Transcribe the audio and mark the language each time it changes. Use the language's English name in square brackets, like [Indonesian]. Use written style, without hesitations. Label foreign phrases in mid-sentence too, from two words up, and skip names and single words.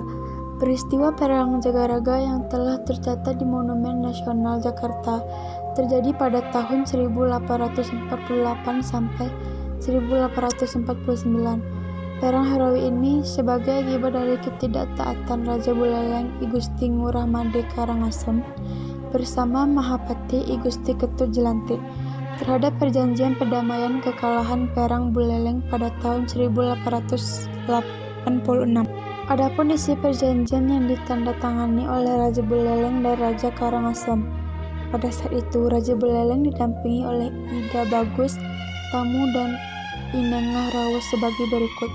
[Indonesian] Peristiwa Perang Jagaraga yang telah tercatat di Monumen Nasional Jakarta terjadi pada tahun 1848 sampai 1849. Perang heroik ini sebagai akibat dari ketidaktaatan Raja Buleleng I Gusti Ngurah Made Karangasem bersama Mahapati I Gusti Ketut Jelantik terhadap perjanjian perdamaian kekalahan Perang Buleleng pada tahun 1886. Adapun isi perjanjian yang ditandatangani oleh Raja Buleleng dan Raja Karangasem. Pada saat itu, Raja Buleleng didampingi oleh Ida Bagus, Tamu, dan Inengah Rawuh sebagai berikut.